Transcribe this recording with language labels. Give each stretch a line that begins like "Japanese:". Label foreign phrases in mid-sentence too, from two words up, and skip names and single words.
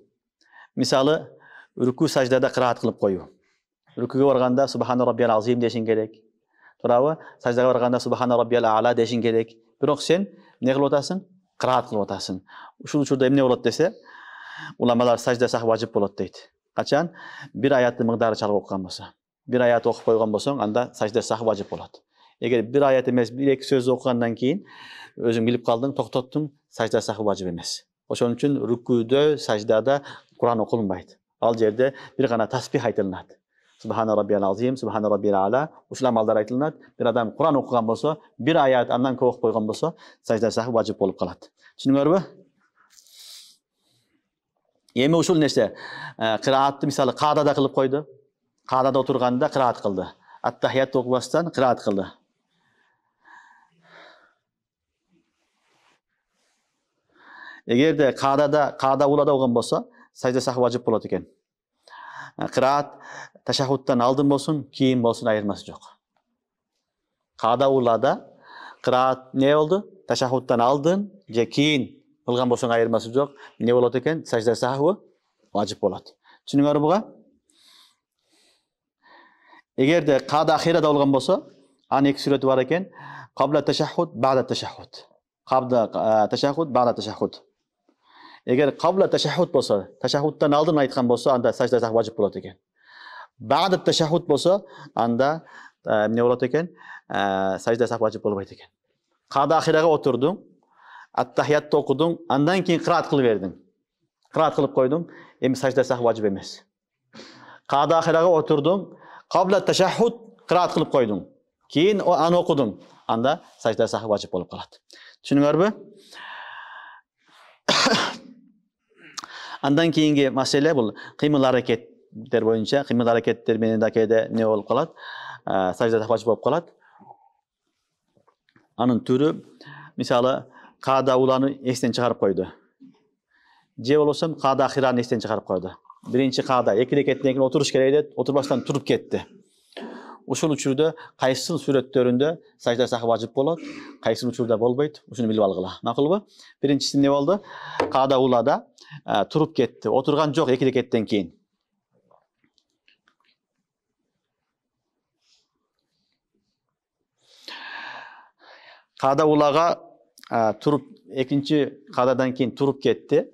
Kyrgyz: Мисалы, рүкү саждада кыраат кылып коюу. Рүкүгө барганда
Arabic: سبحان ربي العظيم
Kyrgyz: дешиң керек. Туурабы? Саждага барганда
Arabic: سبحان ربي الأعلى
Kyrgyz: дешиң керек. Бирок сен эмне кылып атасың? Кыраат кылып атасың. Ушул учурда эмне болот десе, уламалар
Arabic: سجدة سهو
Kyrgyz: важип болот дейт. Качан? Бир аяттын мыгдары чалып окуган болсо. Бир аят окуп койгон болсоң, анда
Arabic: سجدة سهو
Kyrgyz: важип болот. Эгер бир аят эмес, 1-2 сөз окугандан кийин өзүң билип калдың, токтоттуң,
Arabic: سجدة سهو
Kyrgyz: важип эмес. Ошон үчүн рүкүдө, саждада Куран окулунбайт. Ал жерде бир гана таспих айтылат.
Arabic: سبحان ربي العظيم، سبحان ربي الأعلى,
Kyrgyz: ушул амалдар айтылат. Бир адам Куран окуган болсо, бир аят андан көп окуп койгон болсо,
Arabic: سجدة سهو
Kyrgyz: важип болуп калат. Түшүнүңөрбү? Эми ушул нерсе, кыраатты мисалы каадада кылып койду. Каадада отурганда кыраат кылды. Ат-тахият окубастан кыраат кылды. Эгерде каада улада болгон болсо,
Arabic: سجدة سهو
Kyrgyz: важип болот экен. Кыраат ташаххудтан алдын болсун, кийин болсун айырмасы жок. Каада улада кыраат не болду? Ташаххудтан алдын же кийин кылган болсоң айырмасы жок. Не болот экен?
Arabic: سجدة سهو
Kyrgyz: важип болот. Түшүнүңөрбү буга? Эгерде каада ахирада болгон болсо, анын 2 сүрөтү бар экен.
Arabic: قبل التشهد، بعد التشهد. قبل التشهد، بعد التشهد.
Kyrgyz: Эгер
Arabic: قبل التشهد
Kyrgyz: болсо, tashahhudтан алдын айткан болсо, анда
Arabic: سجدة سهو
Kyrgyz: важип болот экен.
Arabic: بعد التشهد
Kyrgyz: болсо, анда эмне болот экен?
Arabic: سجدة سهو
Kyrgyz: важип болбойт экен. Каада ахирага отурдуң, ат-тахиятты окудуң, андан кийин кыраат кылып бердиң. Кыраат кылып койдуң, эми
Arabic: سجدة سهو
Kyrgyz: важип эмес. Каада ахирага отурдуң,
Arabic: قبل التشهد
Kyrgyz: кыраат кылып койдуң. Кийин аны окудуң, анда
Arabic: سجدة سهو
Kyrgyz: важип болуп калат. Түшүнүңөрбү? Андан кийинки маселе бул кыймыл аракеттер боюнча, кыймыл аракеттер менен да кээде не болуп калат?
Arabic: سجدة سهو
Kyrgyz: важип болуп калат. Анын түрү, мисалы, каада уланы эстен чыгарып койду. Же болбосо каада ахираны эстен чыгарып койду. Биринчи каада 2 рекеттен кийин отуруш керек деп, отурбастан туруп кетти. Ушул учурда кайсы сүрөттөрүндө
Arabic: سجدة سهو
Kyrgyz: важип болот, кайсы учурда болбойт, ушуну билип алгыла. Макулбу? Биринчиси эмне болду? Каада улада туруп кетти. Отурган жок 2 рекеттен кийин. Каада улага туруп, экинчи каададан кийин туруп кетти.